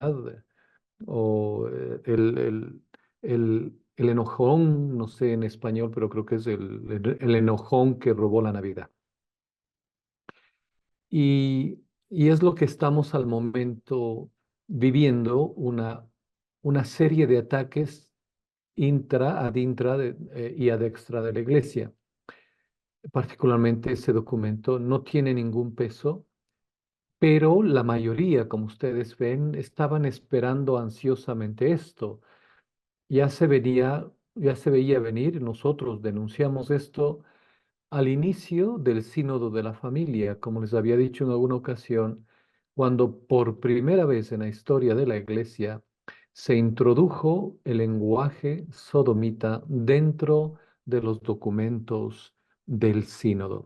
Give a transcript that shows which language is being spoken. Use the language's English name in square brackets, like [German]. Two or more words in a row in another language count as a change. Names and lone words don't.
[Spanish] o el enojón, no sé en español, pero creo que es el enojón que robó la Navidad. Y es lo que estamos al momento viviendo, una serie de ataques intra, [Latin] ad intra [Spanish] y [Latin] ad extra [Spanish] de la iglesia. Particularmente ese documento no tiene ningún peso, pero la mayoría, como ustedes ven, estaban esperando ansiosamente esto. Ya se veía venir, nosotros denunciamos esto al inicio del Sínodo de la Familia, como les había dicho en alguna ocasión, cuando por primera vez en la historia de la Iglesia se introdujo el lenguaje sodomita dentro de los documentos del Sínodo.